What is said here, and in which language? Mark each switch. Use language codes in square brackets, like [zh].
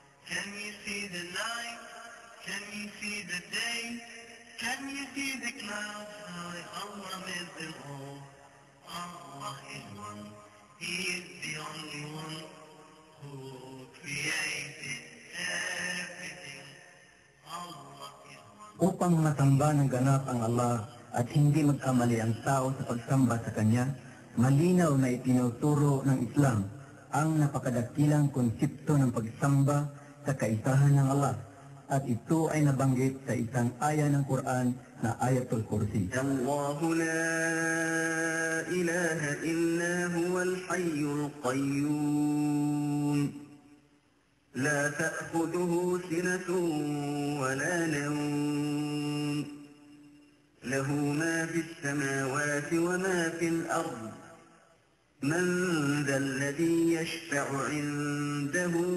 [en] Can you see the night? Can you see the day? Can you see the clouds high? Allah made them all. Allah is one. He is the only one who created everything. Allah is one. [tl] Upang masamba ng ganap ang Allah at hindi magkamali ang tao sa pagsamba sa Kanya, malinaw na itinuturo ng Islam ang napakadakilang konsepto ng pagsamba sa kaisahan ng Allah. At ito ay nabanggit sa isang aya ng Quran na Ayatul Kursi. [ar] الله لا إله إلا هو الحي القيوم لا تأخذه سنة ولا نوم له ما في السماوات وما في الأرض من ذا الذي يشفع عنده